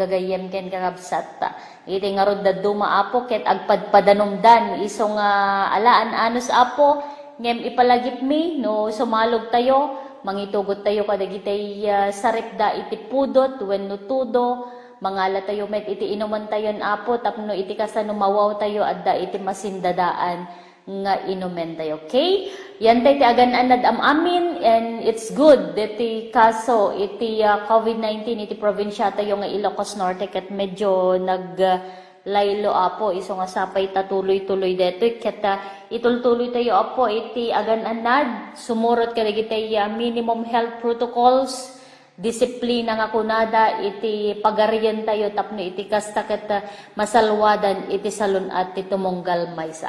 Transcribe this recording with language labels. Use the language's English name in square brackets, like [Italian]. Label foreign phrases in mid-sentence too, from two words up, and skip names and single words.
[Iloko] gagayem ken kakabsat iti nga rod da dumaapo ket agpadpadanumdan iso nga alaan anos apo ngem ipalagip mi no sumalog tayo mangitugot tayo kadagiti saripda iti pudot wenno tudo mangala tayo met iti inuman tayon apo tapno iti kasano mawaw tayo adda iti masindadaan nga inumen tayo. Okay? Yan tayo ti agan-anad am amin [English] and it's good [Iloko] iti kaso iti COVID-19 iti probinsya tayo nga Ilocos Norte ket medyo laylo apo iso nga sapay tatuloy-tuloy deto ket itultuloy tayo apo iti agan-anad sumurot kadagiti [English] minimum health protocols [Iloko] disiplina nga kunada iti pagarian tayo tapno iti kasta ket masalwadan iti salon at iti tumunggal maysa.